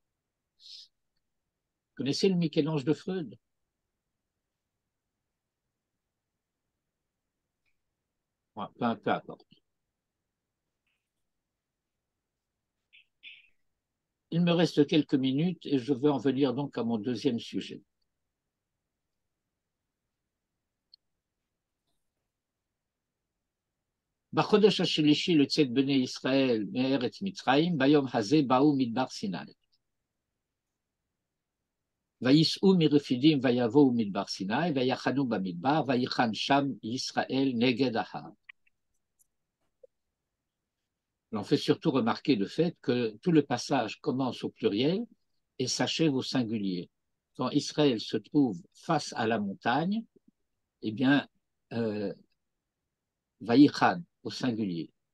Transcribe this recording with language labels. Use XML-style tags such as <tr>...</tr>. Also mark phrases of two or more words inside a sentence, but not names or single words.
<fr>Vous connaissez le Michel-Ange de Freud? Ouais, peu importe. Il me reste quelques minutes et je veux en venir donc à mon deuxième sujet.</fr> <he>בחודש השלישי לצאת בני ישראל מארץ מצרים, ביום הזה באו מדבר סיני. וייסעו מרפידים ויבואו מדבר סיני, ויחנו במדבר, ויחן שם ישראל נגד ההר.</he> <fr>On fait surtout remarquer le fait que tout le passage commence au pluriel et s'achève au singulier. Quand Israël se trouve face à la montagne, eh bien, Vaïchan au singulier.</fr>